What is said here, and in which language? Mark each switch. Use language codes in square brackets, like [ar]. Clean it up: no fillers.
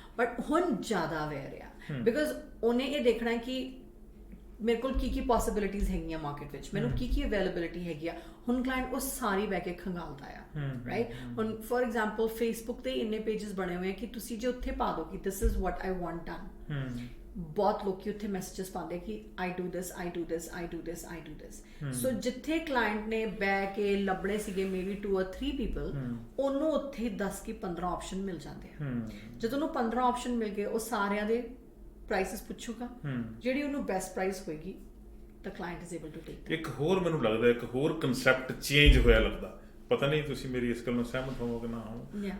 [pa] But ਹੁਣ ਜ਼ਿਆਦਾ aware ਆ, ਬਿਕਾਜ਼ ਉਹਨੇ ਇਹ ਦੇਖਣਾ ਕਿ ਮੇਰੇ ਕੋਲ ਕੀ ਪੋਸੀਬਿਲਿਟੀਜ਼ ਹੈਗੀਆਂ ਮਾਰਕੀਟ ਵਿੱਚ, ਮੈਨੂੰ ਕੀ ਅਵੇਲੇਬਿਲਿਟੀ ਹੈਗੀ ਆ। ਹੁਣ ਕਲਾਇੰਟ ਉਹ ਸਾਰੀ ਬਹਿ ਕੇ ਖੰਗਾਲਦਾ ਆ, ਰਾਈਟ? ਹੁਣ ਫੋਰ ਐਗਜ਼ਾਮਪਲ ਫੇਸਬੁੱਕ ਤੇ ਇੰਨੇ ਪੇਜਸ ਬਣੇ ਹੋਏ ਆ ਕਿ ਤੁਸੀਂ ਜੇ ਉੱਥੇ ਪਾ ਦੋ ਕਿ [en] this is what I want done, [pa] ਬਹੁਤ ਲੋਕੀ ਉੱਥੇ ਮੈਸੇजेस ਪਾਉਂਦੇ ਕਿ [en] I do this, I do this, I do this, I do this. [pa] ਸੋ ਜਿੱਥੇ ਕਲਾਇੰਟ ਨੇ ਬਹਿ ਕੇ ਲੱਭਣੇ ਸੀਗੇ ਮੇਬੀ 2 or 3 ਪੀਪਲ, ਉਹਨੂੰ ਉੱਥੇ 10 ਕਿ 15 ਆਪਸ਼ਨ ਮਿਲ ਜਾਂਦੇ ਆ। ਜਦੋਂ ਉਹਨੂੰ 15 ਆਪਸ਼ਨ ਮਿਲ ਗਏ, ਉਹ ਸਾਰਿਆਂ ਦੇ ਪ੍ਰਾਈਸਿਸ ਪੁੱਛੂਗਾ, ਜਿਹੜੀ ਉਹਨੂੰ ਬੈਸਟ ਪ੍ਰਾਈਸ ਹੋਏਗੀ [en] the client is able to take that. [pa] ਇੱਕ ਹੋਰ ਮੈਨੂੰ ਲੱਗਦਾ, ਇੱਕ ਹੋਰ ਕਨਸੈਪਟ ਚੇਂਜ ਹੋਇਆ ਲੱਗਦਾ, ਪਤਾ ਨਹੀਂ ਤੁਸੀਂ ਮੇਰੀ ਇਸ ਗੱਲ ਨਾਲ ਸਹਿਮਤ ਹੋਵੋਗੇ ਨਾ ਹੋ।